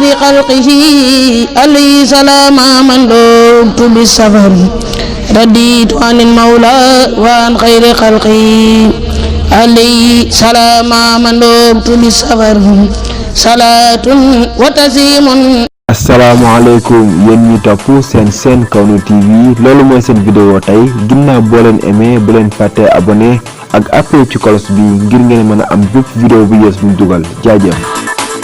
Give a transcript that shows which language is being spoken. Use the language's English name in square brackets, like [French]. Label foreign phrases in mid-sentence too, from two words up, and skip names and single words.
[Arabic] خلقه عليه سلام من لبت بالسفر رديت عن المولى وعن خير خلقه عليه سلام من لبت بالسفر صلاة وتسليم. [Wolof] asalaamaaleykum yéen ñi topp seen Kawnu TV loolu mooy seen vidéo tey ginnaaw boo leen aimé bu leen fàtte abonné ak appel ci cloche bi ngir ngeen mën a am bépp vidéo bu yees bu ñu dugal jaajëf.